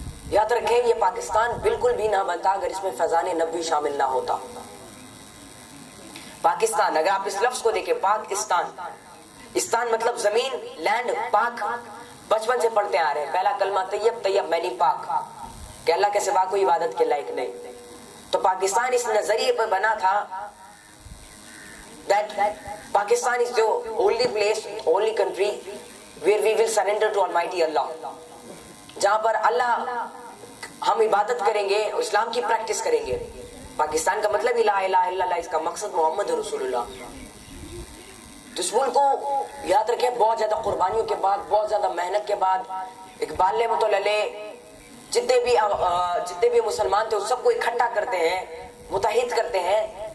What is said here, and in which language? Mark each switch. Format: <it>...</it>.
<ur>یاد رکھیں یہ پاکستان بالکل بھی نہ بنتا اگر اس میں فیضان نبوی شامل نہ ہوتا. پاکستان، اگر آپ اس لفظ کو دیکھیں پاکستان، استان مطلب زمین، لینڈ، پاک، بچپن سے پڑھتے آ رہے ہیں پہلا کلمہ طیب، طیب معنی پاک، کہ اللہ کے سوا کوئی عبادت کے لائق نہیں. تو پاکستان اس نظریے پر بنا تھا</ur> <en>that Pakistan is the only place, only country where we will surrender to Almighty Allah.</en> <ur>جہاں پر اللہ ہم عبادت کریں گے، اسلام کی پریکٹس کریں گے. پاکستان کا مطلب لا الہ الا اللہ، اس کا مقصد محمد رسول اللہ. تو اس ملک کو یاد رکھیں بہت زیادہ قربانیوں کے بعد، بہت زیادہ محنت کے بعد اقبال رحمۃ اللہ علیہ جتنے بھی مسلمان تھے اس سب کو اکٹھا کرتے ہیں، متحد کرتے ہیں.</ur>